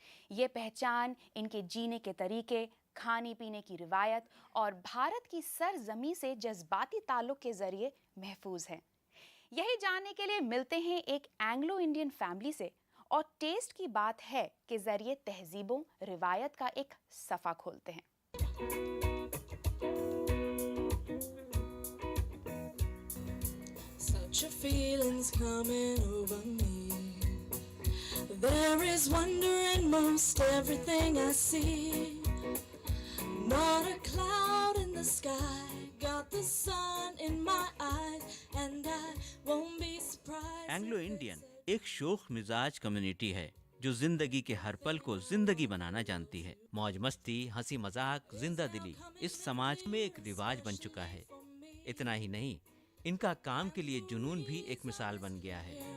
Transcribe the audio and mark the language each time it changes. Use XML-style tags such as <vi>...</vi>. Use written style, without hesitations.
<hi>ये पहचान इनके जीने के तरीके, खाने पीने की रिवायत और भारत की सरजमी से जज्बाती ताल्लुक के जरिए महफूज है। यही जानने के लिए मिलते हैं एक एंग्लो इंडियन फैमिली से और टेस्ट की बात है के जरिए तहजीबों रिवायत का एक सफा खोलते हैं।</hi> <en>Such a feeling's coming over me. There is wonder in most everything I see. Not a cloud in the sky, got the sun in my eyes, and I won't be surprised.</en> <hi>Anglo Indian एक शोख मिजाज community है जो जिंदगी के हर पल को जिंदगी बनाना जानती है। मौज मस्ती, हंसी मजाक, जिंदा दिली इस समाज में एक रिवाज बन चुका है। इतना ही नहीं, इनका काम के लिए जुनून भी एक मिसाल बन गया है।</hi>